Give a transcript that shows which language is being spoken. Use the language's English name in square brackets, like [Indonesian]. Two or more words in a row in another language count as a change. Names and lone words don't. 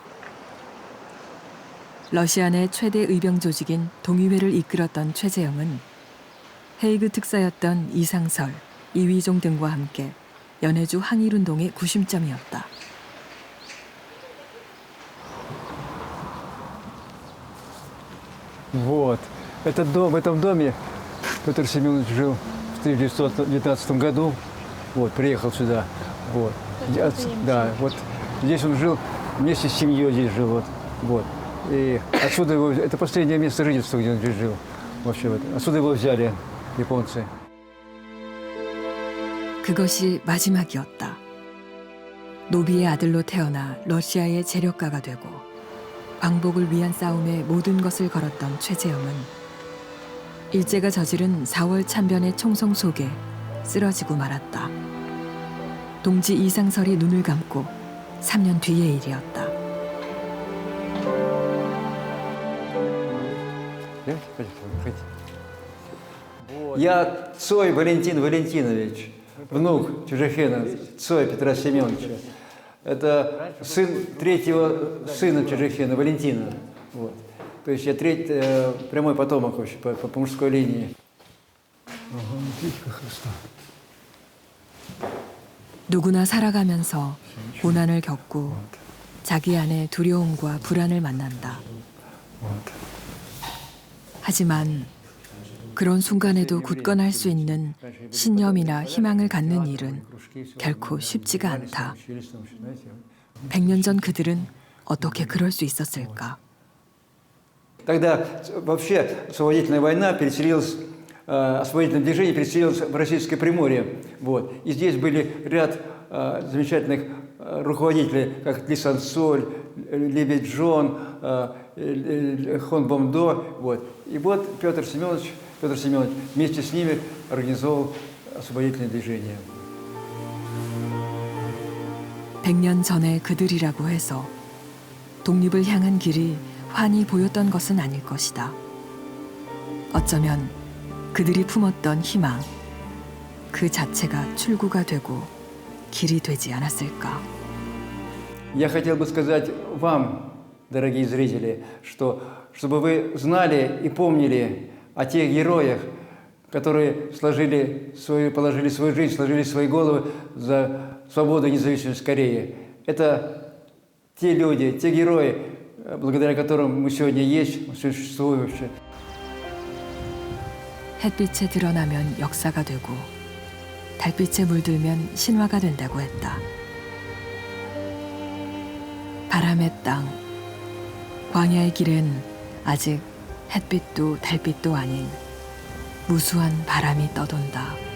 [Korean] 러시아 내 최대 의병 조직인 동의회를 이끌었던 최재형은 헤이그 특사였던 이상설, 이휘종 등과 함께 연해주 항일운동의 구심점이었다. [Russian] Вот. Этот дом, в этом доме Петр Семенович жил в 1919 году. Вот, приехал сюда. Вот. Да, вот здесь он жил, вместе с семьей здесь жил. Вот. И отсюда его, это последнее место жительства, где он здесь жил. Вообще, вот. Отсюда его взяли японцы. [Korean] 그것이 마지막이었다. 노비의 아들로 태어나 러시아의 재력가가 되고 광복을 위한 싸움에 모든 것을 걸었던 최재형은 일제가 저지른 4월 참변의 총성 속에 쓰러지고 말았다. 동지 이상설이 눈을 감고 3년 뒤의 일이었다. [Russian] Я Цой Валентин Валентинович, внук Чужехена Цоя Петра Семеновича. Это сын третьего сына Чужехена, Валентина. Вот. То есть я прямой потомок вообще по мужской линии. [Korean] 누구나 살아가면서 고난을 겪고 자기 안에 두려움과 불안을 만난다. 하지만 그런 순간에도 굳건할 수 있는 신념이나 희망을 갖는 일은 결코 쉽지가 않다. 100년 전 그들은 어떻게 그럴 수 있었을까? [Russian] Тогда вообще освободительная война переселилась, освободительное движение переселилось в Российское Приморье. Вот. И здесь были ряд замечательных руководителей, как Ли Сансоль, Лебедь-Джон, Хон Бомдо. Вот. И вот Петр Семенович вместе с ними организовал освободительное движение. [Korean] 100년 전의 그들이라고 해서 독립을 향한 길이 환히 보였던 것은 아닐 것이다. 어쩌면 그들이 품었던 희망, 그 자체가 출구가 되고 길이 되지 않았을까. [Russian] Я хотел бы сказать вам, дорогие зрители, что чтобы вы знали и помнили о тех героях, которые положили свою жизнь, сложили свои головы за свободу и независимость Кореи. Это те люди, те герои, благодаря которым мы сегодня есть, существуем. [Korean] 햇빛에 드러나면 역사가 되고 달빛에 물들면 신화가 된다고 했다. 바람의 땅, 광야의 길엔 아직 햇빛도 달빛도 아닌 무수한 바람이 떠돈다.